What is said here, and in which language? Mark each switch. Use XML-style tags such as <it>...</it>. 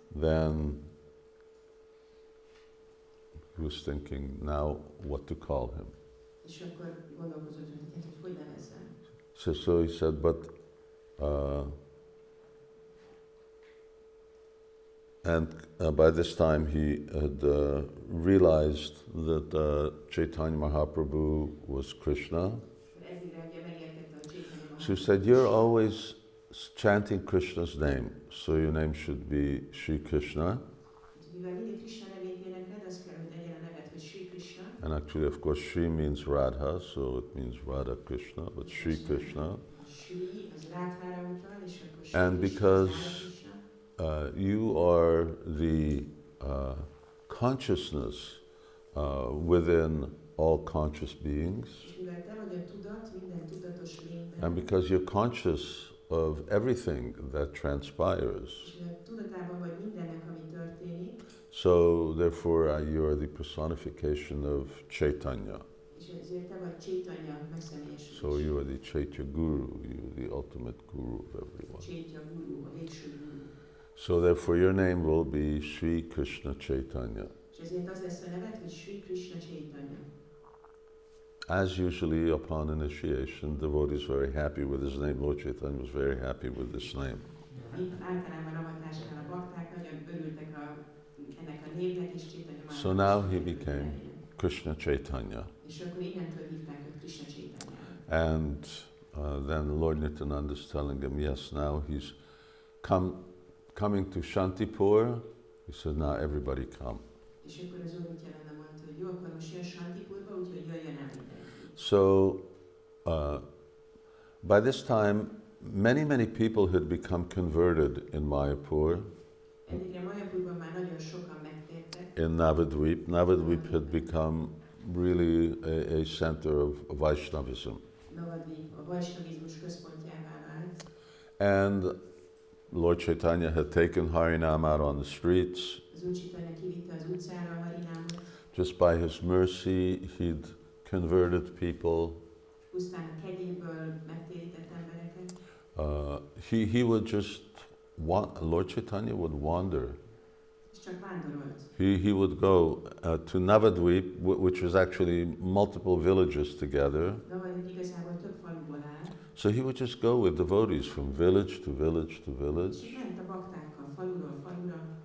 <en>then he was thinking now what to call him.</en> <hu>és akkor gondolkozott, hogy nevezzem.</hu> <en>So he said, but by this time he had realized that Caitanya Mahaprabhu was Krishna.</en> <hu>Eddigre ugye megértette, hogy Caitanya</hu> <en>So he said, you're always chanting Krishna's name, so your name should be Sri Krishna.</en> <hu>Mivel mindig Krishna nevét énekled, az kell, hogy legyen a neved, hogy Sri Krishna.</hu> <en>And actually, of course, Sri means Radha, so it means Radha Krishna, but Sri Krishna.</en> <hu>Sri, az Rádhára utal, és akkor Sri</hu> <en>And</en> <hu>Krishna, az</hu> <en>because</en> <hu>Radha Krishna.</hu> <en>you are the consciousness within all conscious beings,</en> <hu>És mivel te vagy a tudat, minden tudatos lényben,</hu> <en>and because you're conscious of everything that transpires,</en> <hu>és mivel tudatában vagy mindennek, ami történik,</hu> <en>so therefore you are the personification of Caitanya.</en> <hu>és ezért te vagy Caitanya megszemélyesülés.</hu> <en>So you are the Chaitya Guru, you are the ultimate guru of everyone.</en> <hu>Chaitya Guru, a végső guru.</hu> <en>So therefore your name will be Sri Krishna Caitanya.</en> <hu>És ezért az lesz a neved, hogy Sri Krishna Caitanya.</hu> <en>As usually upon initiation, devotees very happy with his name. Lord Chaitanya was very happy with this name.</en> <hu>Mint általában avatásnál a bakták nagyon örültek ennek a névnek, és Caitanya már.</hu> <en>So now he became Krishna Chaitanya.</en> <hu>És akkor innentől hívták őt Krishna Caitanya.</hu> <en>And then Lord Nityananda is telling him, yes, now he's coming to Śāntipura. He said, now everybody come.</en> <hu>És akkor az Úr Nityananda mondta, hogy jó, akkor most jön Śāntipurba, úgyhogy jöjjön el mindenki.</hu> <en>So by this time, many people had become converted in Mayapur,</en> <hu>Eddigre Mayapurban már nagyon sokan megtértek.</hu> <en>in Navadvip. Navadvip had become really a center of Vaishnavism.</en> <hu>Navadvip a vajsnavizmus központjává vált.</hu> <en>And Lord Chaitanya had taken Harinam out on the streets.</en> <hu>Az Úr Chaitanya kivitte az utcára a harinámot.</hu> <en>Just by his mercy, he'd converted people.</en> <hu>Pusztán a kegyéből megtérített embereket.</hu> <en>He would just Lord Chaitanya would wander.</en> <hu>És csak vándorolt.</hu> <en>He would go to Navadvip, which was actually multiple villages together.</en> <hu>Navadvip igazából több faluból áll.</hu> <en>So he would just go with devotees from village to village to village.</en> <hu>És ment a baktákkal faluról falura.</hu>